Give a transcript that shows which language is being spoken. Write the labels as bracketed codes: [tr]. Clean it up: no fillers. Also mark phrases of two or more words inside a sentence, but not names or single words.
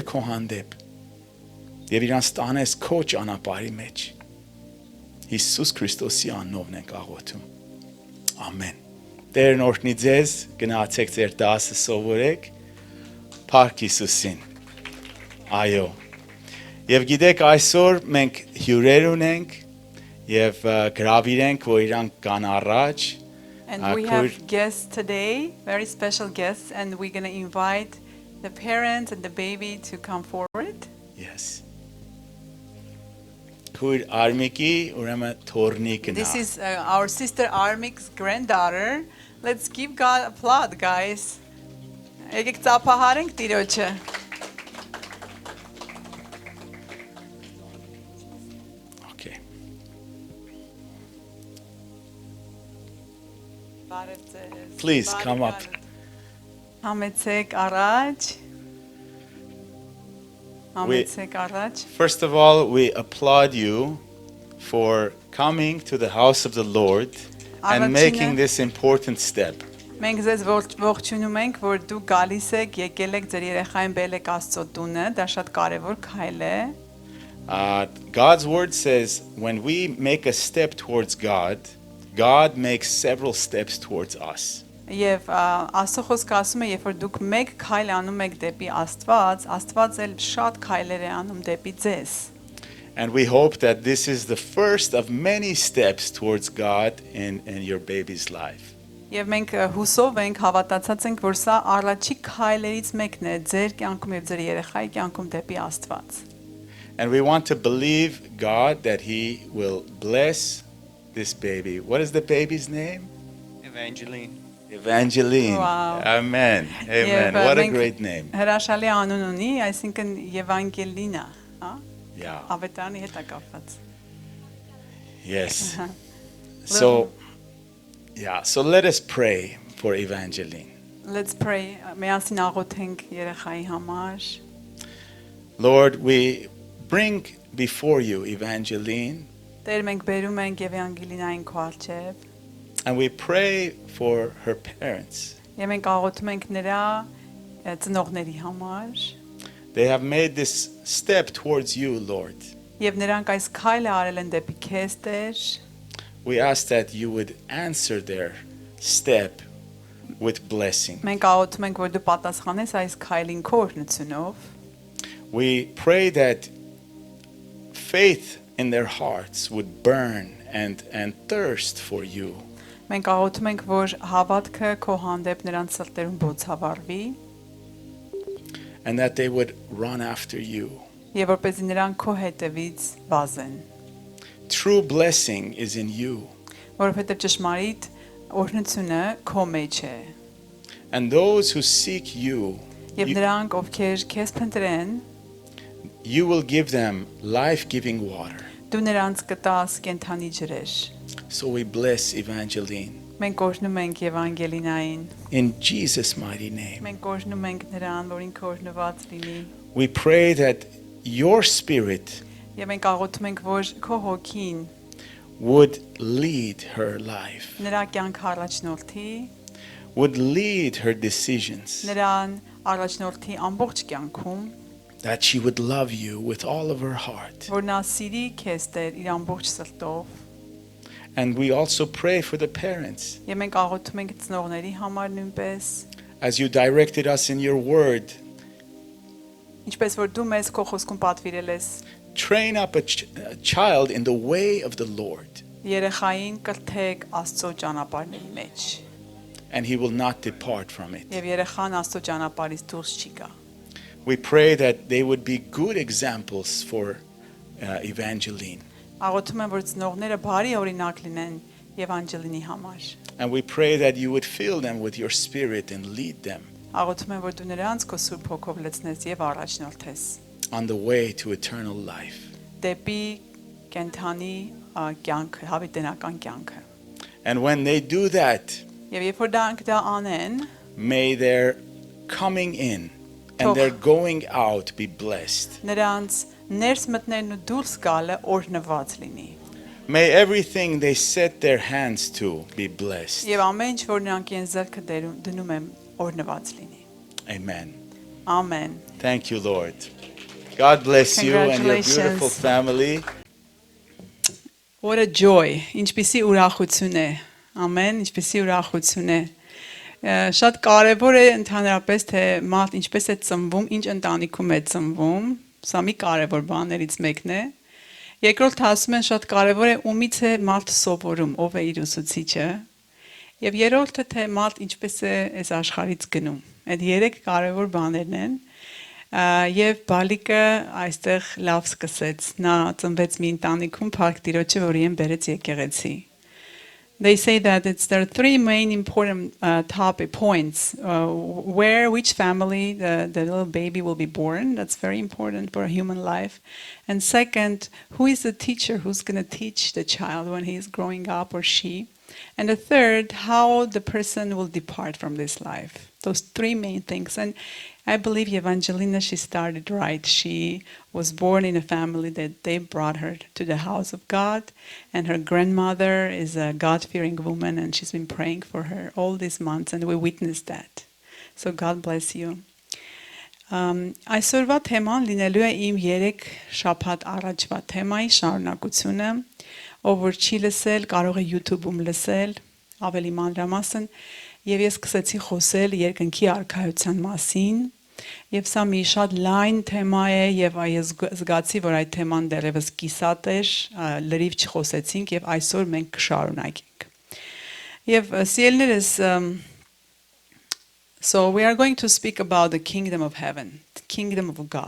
[hy] քո հանդեպ եւ իրանց տանես քո ճանապարհի մեջ։ Հիսուս Քրիստոսի անունով ենք աղոթում։ Ամեն։ Տերն օրհնի ձեզ, գնացեք ձեր դասը սովորեք։ Փառք Հիսուսին։ Այո։ Եվ գիտեք այսօր մենք հյուրեր ունենք եւ գրավիրենք որ իրանք կան առաջ։ [en] And we have guests today, very special guests, and we're going to invite the parents and the baby to come forward. Yes. [hy] Քույր Արմիկի ուրեմն թորնիկն է։ [en] This is our sister Armik's granddaughter. Let's give God applaud, guys. [hy] Եկեք ծափահարենք Տիրոջը։ [en] Okay. Please come up. [hy] Համեցեք առաջ։ Համեցեք առաջ։ [en] First of all, we applaud you for coming to the house of the Lord and making this important step. [hy] Մենք ձեզ ողջունում ենք, որ դու գալիս եք, եկել եք ձեր երեխային բերել եք Աստծո տունը, դա շատ կարևոր քայլ է։ [en] God's word says when we make a step towards God, God makes several steps towards us. [hy] Եվ Աստծո խոսքը ասում է, երբ որ դուք մեկ քայլ անում եք դեպի Աստված, Աստված էլ շատ քայլեր է անում դեպի ձեզ։ [en] And we hope that this is the first of many steps towards God in your baby's life. [hy] Եվ մենք հուսով ենք, հավատացած ենք, որ սա առաջի քայլերից մեկն է ձեր կյանքում եւ ձեր երեխայի կյանքում դեպի Աստված։ [en] And we want to believe God that He will bless this baby. What is the baby's name? Evangeline. Evangeline. Wow. Amen. Amen. What a great name. [hy] Հրաշալի անուն ունի, այսինքն Եվանգելինա, հա? [en] Yeah. [hy] Ավետարանի հետ է կապված։ [en] Yes. So let us pray for Evangeline. Let's pray. [hy] Միասին աղոթենք երեխայի համար։ [en] Lord, we bring before you Evangeline. [hy] Տեր մենք բերում ենք Եվանգելինային քո առջև։ [en] And we pray for her parents. [hy] Եվ մենք աղոթում ենք նրա ծնողների համար։ [en] They have made this step towards you, Lord. [hy] Եվ նրանք այս քայլը արել են դեպի քեզ, Տեր։ [en] We ask that you would answer their step with blessing. [hy] Մենք աղոթում ենք, որ դու պատասխանես այս քայլին քո օրհնությունով։ [en] We pray that faith in their hearts would burn and thirst for you. [hy] Մենք աղոթում ենք, որ հավատքը քո հանդեպ նրանց սրտերում բոցավառվի, [en] and that they would run after you. [hy] եւ որպեսզի նրանք քո հետևից վազեն։ [en] True blessing is in you. [hy] Որովհետեւ ճշմարիտ օրհնությունը քո մեջ է։ [en] And those who seek you, [hy] Եվ նրանք, ովքեր քեզ փնտրեն, [en] you will give them life-giving water. [hy] դու նրանց կտաս կենթանի ջրեր։ [en] So we bless Evangeline. [hy] Մենք օրհնում ենք Եվանգելինային։ [en] In Jesus' mighty name. [hy] Մենք օրհնում ենք նրան, որ ինքը օրհնված լինի։ [en] We pray that your spirit [hy] Եվ մենք աղոթում ենք, որ քո հոգին [en] would lead her life, [hy] նրա կյանքը առաջնորդի, [en] would lead her decisions, [hy] նրան առաջնորդի ամբողջ կյանքում, [en] that she would love you with all of her heart. [hy] որ նա սիրի քեզ Տեր իր ամբողջ սրտով։ [en] And we also pray for the parents. [hy] Եվ մենք աղոթում ենք ծնողների համար նույնպես, [en] As you directed us in your word, [hy] ինչպես որ դու մեզ քո խոսքում պատվիրել ես, [en] train up a child in the way of the Lord, [hy] երեխային կրթեք Աստծո ճանապարհների մեջ, [en] and he will not depart from it. [hy] եւ երեխան Աստծո ճանապարհից դուրս չի գա։ [en] We pray that they would be good examples for Evangeline. [hy] Աղոթում եմ, որ ծնողները բարի օրինակ լինեն Եվանջելինի համար։ [en] And we pray that you would fill them with your spirit and lead them [hy] Աղոթում եմ, որ դու նրանց քո Սուրբ Հոգով լցնես եւ առաջնորդես [en] on the way to eternal life. [hy] դեպի կենթանի կյանքը, հավիտենական կյանքը։ [en] And when they do that, [hy] Եվ երբ որ դրանք դա անեն, [en] may their coming in and their going out be blessed. [hy] նրանց ներս մտնելն ու դուրս գալը օրհնված լինի։ [en] May everything they set their hands to be blessed. [hy] Եվ ամեն ինչ որ նրանք իրենց ձեռքը դնում են օրհնված լինի։ [en] Amen. [hy] Ամեն։ [en] Thank you, Lord. God bless you and your Congratulations. beautiful family. What a joy, [hy] ինչպիսի ուրախություն է։ Ամեն, ինչպիսի ուրախություն է։ Շատ կարևոր է ընդհանրապես թե մարդ ինչպես է ծնվում, ինչ ընտանիքում է ծնվում, սա մի կարևոր բաներից մեկն է։ Երկրորդ ասում են շատ կարևոր է ումից է մարդ սովորում, ով է իր ուսուցիչը։ Եվ երրորդը թե մարդ ինչպես է այս աշխարհից գնում։ Այդ երեք կարևոր բաներն են։ Եվ բալիկը այստեղ լավ սկսեց։ Նա ծնվեց մի ընտանիքում Փարք Տիրոջը, որի են բերեց եկեղեցի։ [en] They say that there are three main important topic points which family the little baby will be born. That's very important for a human life. And second, who is the teacher who's going to teach the child when he is growing up or she. And the third, how the person will depart from this life. Those three main things. And I believe Evangelina, she started right. She was born in a family that they brought her to the house of God. And her grandmother is a God-fearing woman, and she's been praying for her all these months, and we witnessed that. So God bless you. [hy] Այսօրվա թեման լինելու է իմ 3 շաբաթ առաջվա թեմայի շարունակությունը, ով որ չի լսել, կարող է YouTube-ում լսել, ավելի մանրամասն, եւ ես սկսեցի խոսել երկնքի արքայության մասին, եւ սա մի շատ լայն թեմա է, եւ ես զգացի, որ այդ թեման դեռևս կիսատ էր, լրիվ չխոսեցինք եւ այսօր մենք կշարունակենք։ Եվ սիրելիներս, [en] so we are going to speak about the kingdom of heaven, the kingdom of God.